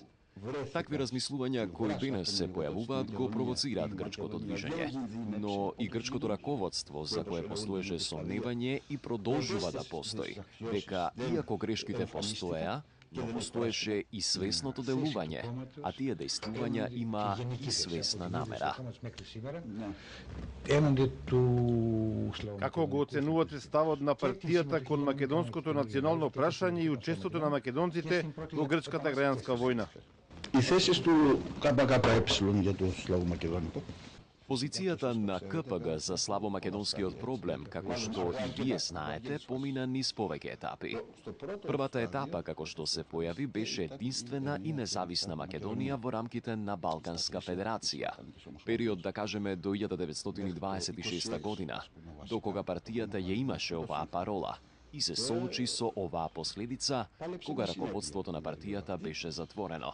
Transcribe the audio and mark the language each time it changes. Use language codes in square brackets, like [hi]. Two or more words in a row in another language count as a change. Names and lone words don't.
[mk] Такви размислувања кои денес се појавуваат го провоцираат грчкото движење, но и грчкото раководство за кое постоеше сомневање и продолжува да постои, дека иако грешките постоеа, но постоеше и свесното делување, а тие действувања има и свесна намера. Како го оценувате ставот на партијата кон македонското национално прашање и учеството на македонците во грчката граѓанска војна? [el] Οι θέσεις του ΚΚΕ για το Σλαβομακεδονικό. [mk] Позицијата на КПГ за славомакедонскиот проблем, како што и вие знаете, помина низ повеќе етапи. Првата етапа, како што се појави, беше единствена и независна Македонија во рамките на Балканска федерација. Период, да кажеме, до 1926 година, до кога партијата ја имаше оваа парола и се соочи со оваа последица, кога раководството на партијата беше затворено.